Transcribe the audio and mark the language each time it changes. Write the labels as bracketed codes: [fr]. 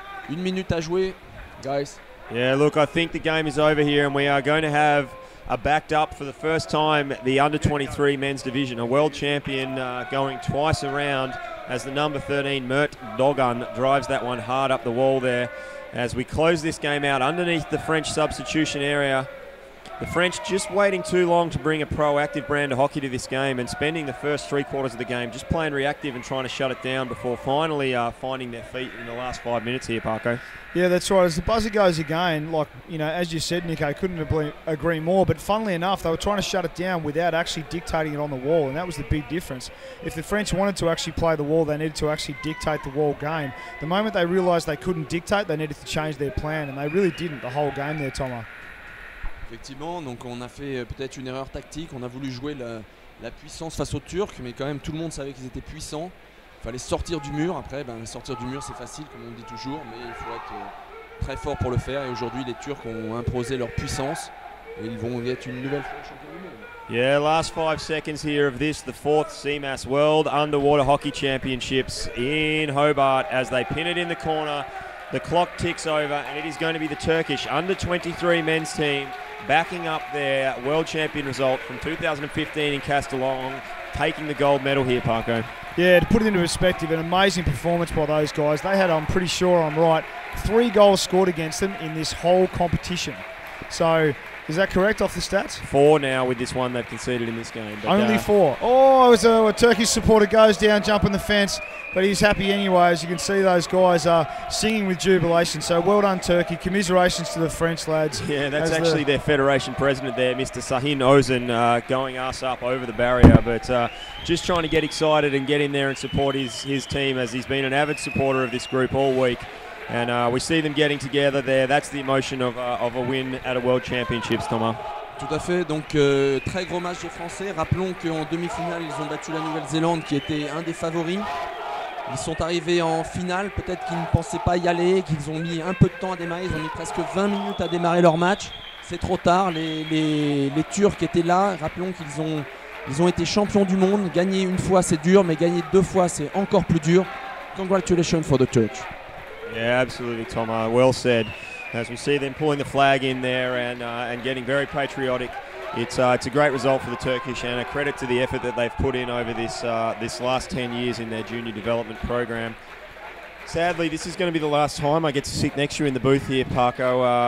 [fr] 1 minute à jouer, guys. [en] Yeah, look, I think the game is over here, and we are going to have a backed up for the first time the under-23 men's division. A world champion going twice around as the number 13, Mert Dogan, drives that one hard up the wall there. As we close this game out underneath the French substitution area. The French just waiting too long to bring a proactive brand of hockey to this game, and spending the first 3/4 of the game just playing reactive and trying to shut it down before finally finding their feet in the last 5 minutes here, Parko. Yeah, that's right. As the buzzer goes again, like, you know, as you said, Nico, couldn't agree more. But funnily enough, they were trying to shut it down without actually dictating it on the wall, and that was the big difference. If the French wanted to actually play the wall, they needed to actually dictate the wall game. The moment they realised they couldn't dictate, they needed to change their plan, and they really didn't the whole game there, Thomas. [fr] Effectivement, donc on a fait peut-être une erreur tactique, on a voulu jouer la puissance face aux Turcs, mais quand même tout le monde savait qu'ils étaient puissants. Il fallait sortir du mur. Après, sortir du mur c'est facile comme on dit toujours, mais il faut être très fort pour le faire. Et aujourd'hui les Turcs ont imposé leur puissance et ils vont être une nouvelle fois champions du monde. [en] Yeah, last 5 seconds here of this, the 4th CMAS World Underwater Hockey Championships in Hobart as they pin it in the corner. The clock ticks over and it is going to be the Turkish under-23 men's team backing up their world champion result from 2015 in Castellón, taking the gold medal here, Parko. Yeah, to put it into perspective, an amazing performance by those guys. They had, I'm pretty sure I'm right, 3 goals scored against them in this whole competition. So, is that correct off the stats? 4 now with this one they've conceded in this game. But, only 4. Oh, as a Turkish supporter goes down, jumping the fence, but he's happy anyway. As you can see, those guys are singing with jubilation. So well done, Turkey. Commiserations to the French lads. Yeah, that's actually their federation president there, Mr. Sahin Ozan, going us up over the barrier. But just trying to get excited and get in there and support his team, as he's been an avid supporter of this group all week. And we see them getting together there. That's the emotion of a win at a World Championships, Thomas. [fr] Tout à fait, donc très gros match des Français. Rappelons qu'en demi-finale, ils ont battu la Nouvelle-Zélande qui était un des favoris. Ils sont arrivés en finale, peut-être qu'ils ne pensaient pas y aller, qu'ils ont mis un peu de temps à démarrer. Ils ont mis presque 20 minutes à démarrer leur match. C'est trop tard, les Turcs étaient là. Rappelons qu'ils ont été champions du monde. Gagner une fois c'est dur, mais gagner 2 fois c'est encore plus dur. [en] Congratulations for the Turks. Yeah, absolutely, Thomas. Well said. As we see them pulling the flag in there and getting very patriotic, it's a great result for the Turkish and a credit to the effort that they've put in over this last 10 years in their junior development program. Sadly, this is going to be the last time I get to sit next to you in the booth here, Parko.